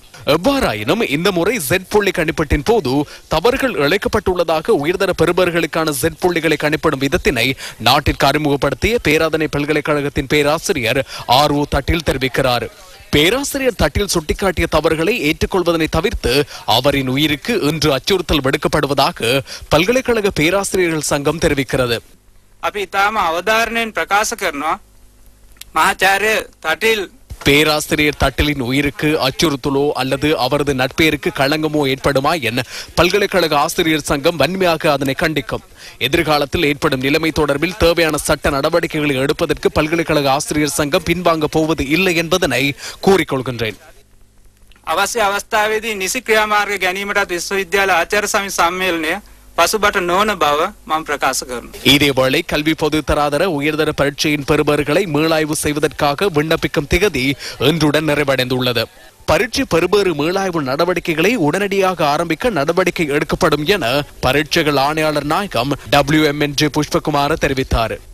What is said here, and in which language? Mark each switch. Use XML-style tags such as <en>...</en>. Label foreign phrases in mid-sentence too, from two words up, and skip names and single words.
<ta>எவ்வாறாயினும் இந்த முறை Z புள்ளி கணிப்பீட்டின் போது தவறுகள் இழைக்கப்பட்டுள்ளதாக உயர்தர பெறுபவர்களுக்கான Z புள்ளிகளை கணிப்பிடும் விதத்தினை நாட்டிற்கு அறிமுகப்படுத்திய பேராதனை பல்கலைக்கழகத்தின் பேராசிரியர் R.O. தட்டில் தெரிவிக்கிறார். பேராசிரியர் தட்டில் சுட்டிக்காட்டிய தவறுகளை ஏற்றுக்கொள்வதனை தவிர்த்து அவரின் உயிருக்கு இன்று அச்சுறுத்தல் விடுக்கப்படுவதாக பல்கலைக்கழக பேராசிரியர்கள் சங்கம் தெரிவிக்கிறது.</ta> <si>අපි තාම අවධාරණයෙන් ප්‍රකාශ කරනවා මහාචාර්ය තටිල්</si> <ta>பேராசிரியர் தட்டிலின் உயிருக்கு அச்சுறுத்தலோ அல்லது அவரது நட்பெயருக்கு களங்கமோ ஏற்படுமா என பல்கலைக்கழக ஆசிரியர் சங்கம் வன்மையாக அதனை கண்டிக்கும். எதிர்காலத்தில் ஏற்படும் நிலைமை தொடர்பில் தேவையான சட்ட நடவடிக்கைகளை எடுப்பதற்கு பல்கலைக்கழக ஆசிரியர் சங்கம் பின்வாங்க போவது இல்லை என்பதனை கூறிக்கொள்கின்றேன்.</ta> <si>අවශ්‍ය අවස්ථාවේදී නිසි ක්‍රියාමාර්ග ගැනීමටත් විශ්වවිද්‍යාල ආචාර්ය සමිති සම්මේලනය පසුබට නොවන බව මම ප්‍රකාශ කරනවා.</si> <ta>இதேவேளை கல்வி பொது தராதர உயர்தர பரீட்சையின் பெறுபவர்களை மீளாய்வு செய்வதற்காக விண்ணப்பிக்கும் திகதி இன்றுடன் நிறைவடைந்துள்ளது. பரீட்சை பெறுபேறு மீளாய்வு நடவடிக்கைகளை உடனடியாக ஆரம்பிக்க நடவடிக்கை எடுக்கப்படும் என பரீட்சைகள் ஆணையாளர் நாயகம் WMNJ புஷ்பகுமார தெரிவித்தார்.</ta>